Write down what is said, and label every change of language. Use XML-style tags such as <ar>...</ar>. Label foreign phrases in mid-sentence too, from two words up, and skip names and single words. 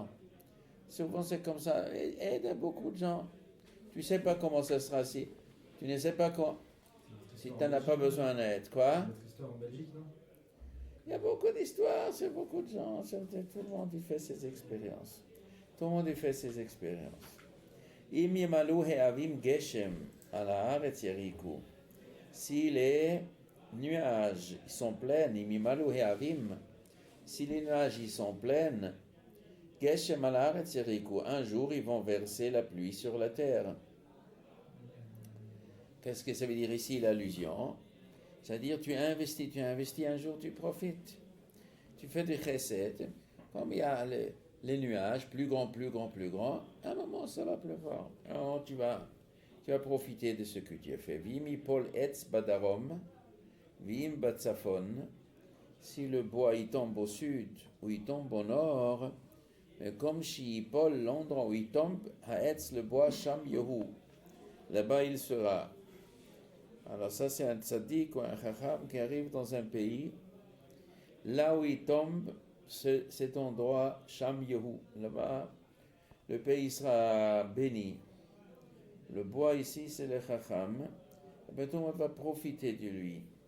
<fr>Souvent, c'est comme ça. Aide beaucoup de gens. Tu ne sais pas comment ça sera si... Tu ne sais pas quoi. Si tu n'en as pas besoin d'aide, quoi? Notre histoire en Belgique, non? Il y a beaucoup d'histoires sur beaucoup de gens, tout le monde y fait ses expériences. Tout le monde y fait ses expériences.</fr> <he>Im yemalu he'avim geshem ala haaretz yeriku.</he> <fr>Si les nuages sont pleins,</fr> <he>im yemalu he'avim,</he> <fr>si les nuages y sont pleins,</fr> <he>geshem ala haaretz yeriku,</he> <fr>un jour ils vont verser la pluie sur la terre. Qu'est-ce que ça veut dire ici l'allusion? C'est-à-dire tu investis, un jour tu profites. Tu fais du chesed, comme il y a les nuages, plus grands, à un moment ça va pleuvoir. Alors tu vas profiter de ce que tu as fait.</fr> <he>Vim ipol etz badarom, vim batsafon.</he> <fr>Si le bois il tombe au sud ou il tombe au nord, comme</fr> <he>shi ipol,</he> <fr>l'endroit où il tombe, haetz le bois</fr> <he>sham yehu.</he> <fr>Là-bas il sera. Alors ça c'est un tzaddik ou un chacham qui arrive dans un pays, là où il tombe, cet endroit,</fr> <he>Sham Yehu,</he> <fr>là-bas, le pays sera béni. Le bois ici c'est le chacham, et bien tout le monde va profiter de lui.</fr>